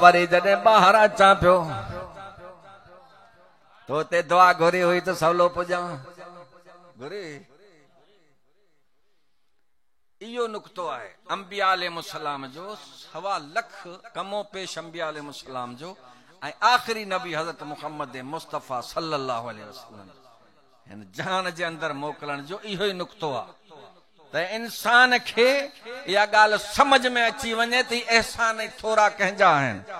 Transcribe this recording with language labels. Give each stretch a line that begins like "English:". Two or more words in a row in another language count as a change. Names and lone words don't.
Sindhi: वरी जॾहिं ॿाहिरि अचां पियो तो हुते दुआ घुरी हुई त सवलो पुॼां घुरी। इहो नुक़्तो आहे अंबिया अलैहिस्सलाम जो, 1.25 लख कमो पेश अंबिया अलैहिस्सलाम जो ऐं आख़िरी नबी हज़रत मुहम्मद मुस्तफ़ा
Arabic: صلى الله عليه وسلم
Sindhi: हिन जहान जे अंदरि मोकिलण जो इहो ई नुक़्तो आहे त इंसान खे इहा ॻाल्हि समझ में अची वञे त एहसान ई थोरा कंहिंजा आहिनि।